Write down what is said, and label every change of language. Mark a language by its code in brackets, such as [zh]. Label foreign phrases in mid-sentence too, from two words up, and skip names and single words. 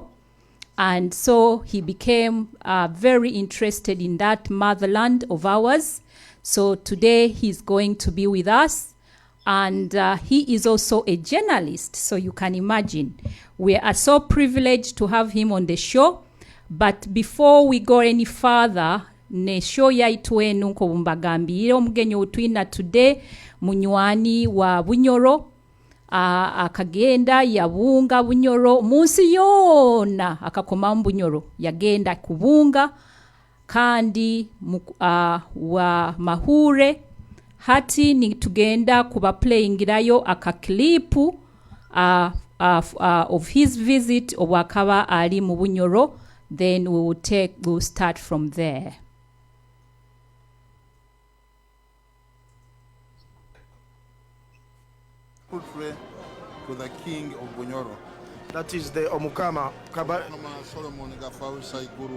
[en] And so he became very interested in that motherland of ours. So today he's going to be with us, and he is also a journalist. So you can imagine, we are so privileged to have him on the show. But before we go any further, [nyo] ne show yaitu enu nko bumbagambire omugenyi utwina today munywani wa Bunyoro. Akagenda yabunga Bunyoro munsi yona akakoma Bunyoro yagenda kubunga kandi wa mahure. Hati ni tugenda kuba playingirayo akaklipu [en] of his visit [nyo] obwakaba ali mu Bunyoro. [en] Then we'll start from there. Pray to the king of Bunyoro. That is the Omukama. Solomon Gafau Saiguru.